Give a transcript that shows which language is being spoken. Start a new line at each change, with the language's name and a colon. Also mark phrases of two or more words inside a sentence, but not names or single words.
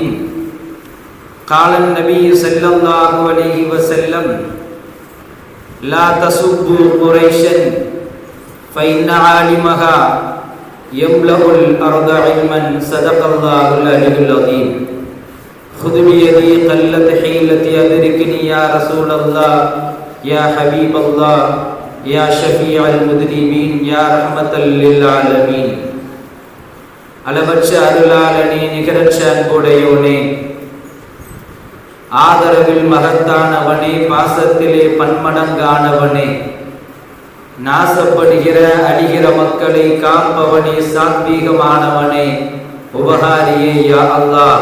Arabic: قال النبي صلى الله عليه وسلم: لا تسبوا قريشا فإن عالمها يملأ الأرض علما. صدق الله العلي العظيم. خذ بيدي قلت حيلتي أدركني يا رسول الله يا حبيب الله يا شفيع المذنبين يا رحمة للعالمين.
Tamil: அளவற்ற அருளாளனே, நிகரற்ற அன்புடையோனே, ஆதரவில் மகத்தானவனே, பாசத்திலே பன்மடங்கானவனே, நாசப்படுகிற அழிகிற மக்களை காப்பவனே, சாத்வீகமானவனே, உபகாரியே
Arabic: يا الله.